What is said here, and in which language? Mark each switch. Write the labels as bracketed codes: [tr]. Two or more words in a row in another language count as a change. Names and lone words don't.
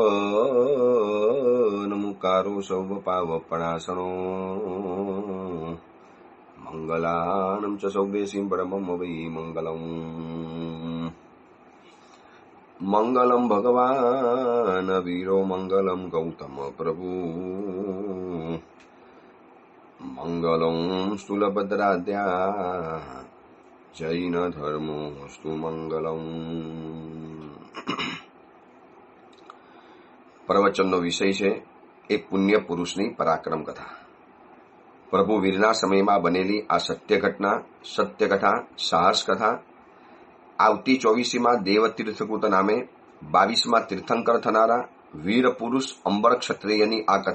[sa] नमुकारो सौवपावपणासनो मंगलानं च सौदेशीं परमं वै मंगलम् मंगलम भगवान वीरो मंगलम गौतम प्रभु मंगलम स्थूलभद्राद्या जैन धर्मोस्तु मंगलम। [gu] प्रवचनનો વિષય છે એક પુણ્ય પુરુષની પરાક્રમ કથા। પ્રભુ વીરના સમયમાં બનેલી આ સત્ય ઘટના, સત્ય કથા, સાહસ કથા આવતી 24મી દેવતીર્થકૂટ નામે 22મા તીર્થંકર થનારા વીર પુરુષ અંબર ક્ષત્રિયની આ